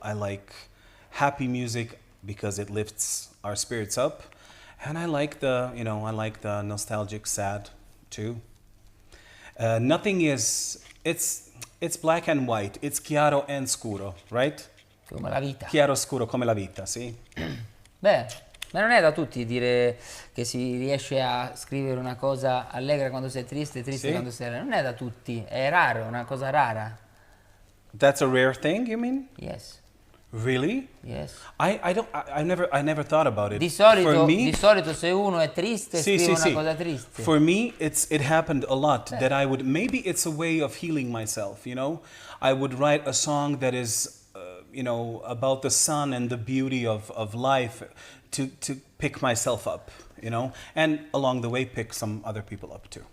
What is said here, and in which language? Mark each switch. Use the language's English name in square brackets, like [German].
[English] I like happy music because it lifts our spirits up, and I like the nostalgic sad too. Nothing is it's black and white. It's chiaro and scuro, right? [Italian] Come la vita. Chiaro scuro come la vita, sì. Beh, ma non è da tutti dire che si riesce a scrivere una cosa allegra quando sei triste, triste Sì. quando sei allegra. Non è da tutti, è raro, è una cosa rara. [English] That's a rare thing, you mean? Yes, Really? yes. I never thought about it. [Italian] Di solito, [English] For me, [Italian] se uno è triste scrive una cosa triste. [English] For me, it happened a lot that I would, maybe it's a way of healing myself, you know? I would write a song that is, about the sun and the beauty of life to pick myself up, you know? And along the way, pick some other people up too.